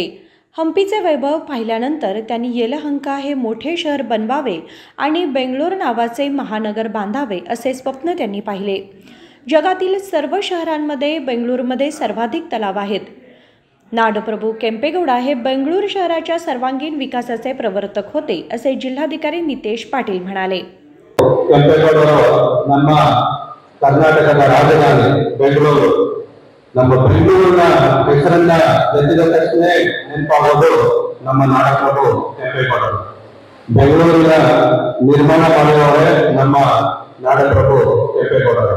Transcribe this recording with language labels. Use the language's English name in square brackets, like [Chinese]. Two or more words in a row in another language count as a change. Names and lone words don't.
[Marathi] हंपीचे वैभव पाहिल्यानंतर त्यांनी यलहंका हे मोठे शहर बनवावे आणि बेंगळूर नावाचे महानगर बांधावे असे स्वप्न त्यांनी पाहिले. जगातील सर्व शहरांमध्ये बेंगळूरमध्ये सर्वाधिक तलाव आहेत. नाडप्रभू केंपेगौडा हे बेंगळूर शहराच्या सर्वांगीण विकासाचे प्रवर्तक होते असे जिल्हाधिकारी नितेश पाटील म्हणाले. [Kannada] ಕೆಂಪೇಗೌಡರು ನಮ್ಮ ಕರ್ನಾಟಕದ ರಾಜಧಾನಿ ಬೆಂಗಳೂರು. ನಮ್ಮ ಬೆಂಗಳೂರಿನ ಹೆಸರನ್ನ ಎತ್ತಿದ ತಕ್ಷಣ ನೆನಪಾಗೋದು ನಮ್ಮ ನಾಡಪ್ರಭು ಕೆಂಪೇಗೌಡರು. ಬೆಂಗಳೂರಿನ ನಿರ್ಮಾಣ ಮಾಡುವವರೇ ನಮ್ಮ ನಾಡಪ್ರಭು ಕೆಂಪೇಗೌಡರು.